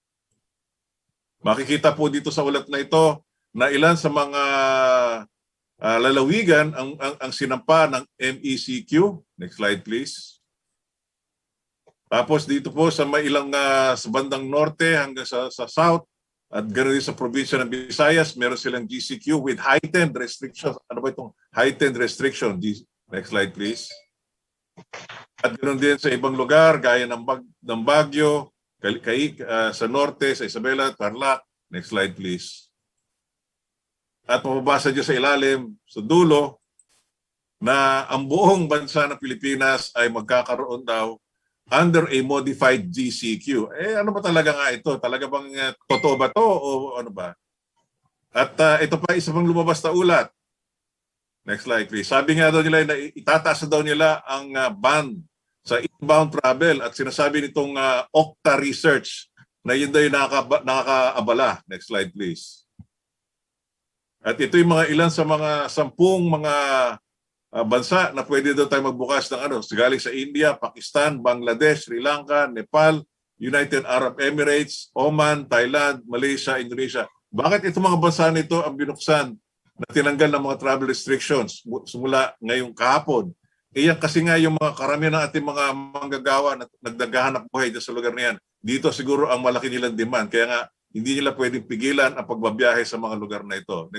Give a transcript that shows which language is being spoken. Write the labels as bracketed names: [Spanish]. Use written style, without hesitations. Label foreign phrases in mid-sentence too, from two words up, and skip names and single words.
[Filipino] Makikita po dito sa ulat na ito na ilan sa mga lalawigan ang sinampa ng MECQ. [English] Next slide, please. [Filipino] Tapos dito po sa may ilang sa bandang norte hanggang sa south, at ganoon din sa probinsya ng Visayas, meron silang [English] GCQ with heightened restrictions. [Filipino] Ano ba itong [English] heightened restriction? Next slide, please. [Filipino] At ganoon din sa ibang lugar, gaya ng Baguio, sa norte, sa Isabela, Tarlac. [English] Next slide, please. [Filipino] At mababasa dyan sa ilalim, sa dulo, na ang buong bansa ng Pilipinas ay magkakaroon daw [English] under a modified GCQ. [Filipino] Ano ba talaga nga ito? Talaga bang totoo ba to o ano ba? At ito pa isa pang lumabas na ulat. [English] Next slide, please. [Filipino] Sabi nga daw nila na itataas daw nila ang ban sa [English] inbound travel [Filipino] at sinasabi nitong Octa Research na yun daw yung nakakaabala. [English] Next slide, please. [Filipino] At ito yung mga ilan sa mga 10 mga bansa na pwede daw tayo magbukas ng galing sa India, Pakistan, Bangladesh, Sri Lanka, Nepal, United Arab Emirates, Oman, Thailand, Malaysia, Indonesia. Bakit itong mga bansa nito ang binuksan na tinanggal ng mga [English] travel restrictions [Filipino] simula ngayong kahapon? Iyan kasi nga yung mga karamihan ng ating mga manggagawa na nagdaghahanap buhay sa lugar na yan. Dito siguro ang malaki nilang demand. Kaya nga hindi nila pwedeng pigilan ang pagbabiyahe sa mga lugar na ito.